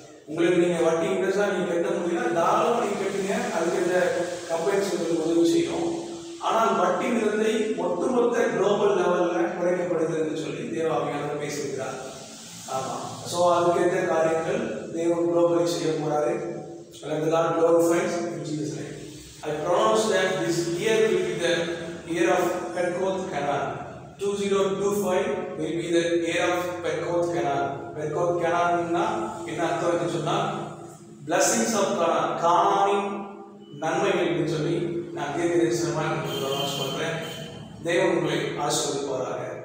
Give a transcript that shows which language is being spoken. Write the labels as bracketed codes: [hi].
[ta] உங்களுக்கு நீங்கள் வட்டி இன்ட்ரெஸ்டாக நீங்கள் கட்ட முடியும்னா தாராளமாக நீங்கள் கட்டுங்க, அதுக்கு கம்பெனிஸ் உங்களுக்கு உதவி செய்யும். ஆனால் வட்டி விதத்தை ஒட்டுமொத்த குளோபல் லெவலில் குறைக்கப்படுகிறதுன்னு சொல்லி தேவாவியானவர் பேசியிருக்கிறார். ஆமாம், ஸோ அதுக்கேற்ற காரியங்கள் தேவன் குளோபலி செய்ய போகிறாரு. [en] Let the Lord glorified in Jesus' name. I pronounce that this year will be the year of Pentecost Canaan. 2025 will be the year of Pentecost Canaan. [ta] Pentecost Canaan na என்ன அர்த்தம் சொன்னா [en] blessings of Canaan, [ta] கானானின் நன்மைகள் என்று சொல்லி நான் தீர்க்கதரிசனமாக உங்களுக்கு pronounce பண்றேன். தேவன் உங்களை ஆசீர்வதிப்பாராக.